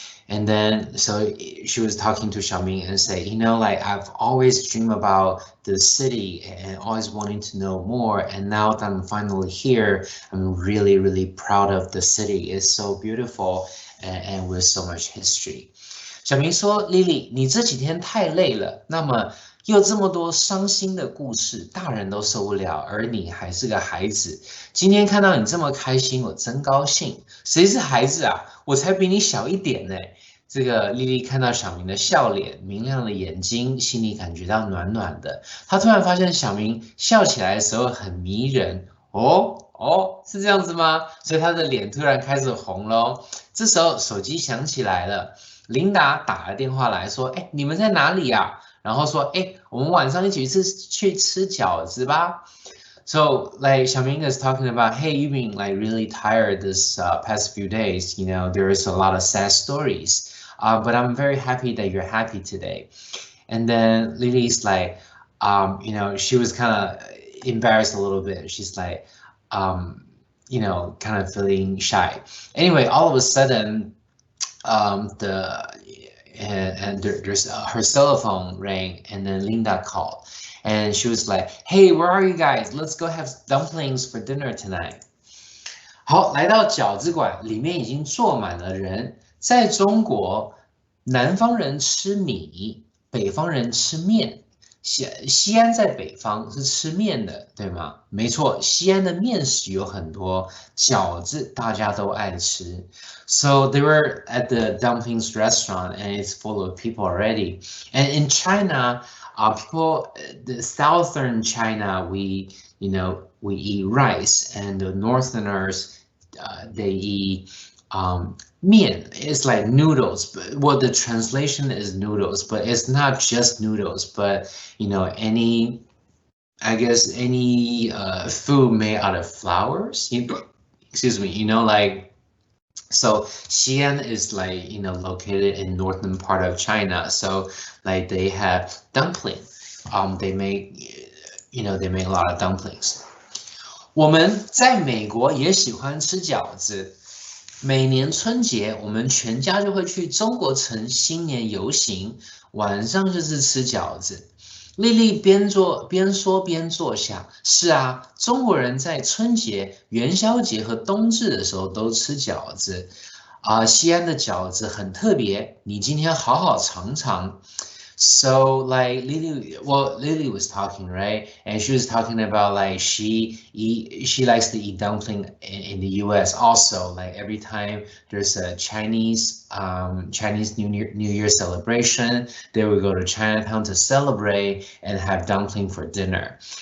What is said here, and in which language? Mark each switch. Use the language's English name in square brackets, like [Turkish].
[English] And then, so she was talking to Xiaoming and say, like I've always dreamed about the city and always wanting to know more. And now that I'm finally here, I'm really, really proud of the city. It's so beautiful and with so much history. [Chinese] 小明说：“Lily，你这几天太累了，那么又这么多伤心的故事，大人都受不了，而你还是个孩子。今天看到你这么开心，我真高兴。谁是孩子啊？我才比你小一点呢。” 这个丽丽看到小明的笑脸、明亮的眼睛，心里感觉到暖暖的。她突然发现小明笑起来的时候很迷人。哦，是这样子吗？所以她的脸突然开始红喽。这时候手机响起来了。琳达打了电话来说：“哎，你们在哪里呀？” 然后说：“哎，我们晚上一起去吃饺子吧。” [English] So like Xiaoming is talking about, hey, you've been like really tired this past few days. There is a lot of sad stories, but I'm very happy that you're happy today. And then Lily's like, she was kind of embarrassed a little bit. She's like, kind of feeling shy. Anyway, all of a sudden, there's her cell phone rang, and then Linda called, and she was like, "Hey, where are you guys? Let's go have dumplings for dinner tonight." [Chinese] 好，来到饺子馆，里面已经坐满了人。在中国，南方人吃米，北方人吃面。西安在北方是吃面的，对吗？没错，西安的面食有很多，饺子大家都爱吃。 [English] So they were at the dumplings restaurant, and it's full of people already. And in China, the southern China, we eat rice, and the northerners, they eat mian. It's like noodles, but well, the translation is noodles, but it's not just noodles, but any food made out of flours. Excuse me. Like. So Xi'an is like located in northern part of China. So like they have dumpling. They make a lot of dumplings. [Chinese] 我们在美国也喜欢吃饺子。每年春节，我们全家就会去中国城新年游行，晚上就是吃饺子。丽丽边说边坐下。是啊，中国人在春节、元宵节和冬至的时候都吃饺子。西安的饺子很特别，你今天好好尝尝。 [English] So like Lily was talking, right? And she was talking about like she likes to eat dumpling in the US also. Like every time there's a Chinese New Year celebration, they would go to Chinatown to celebrate and have dumpling for dinner.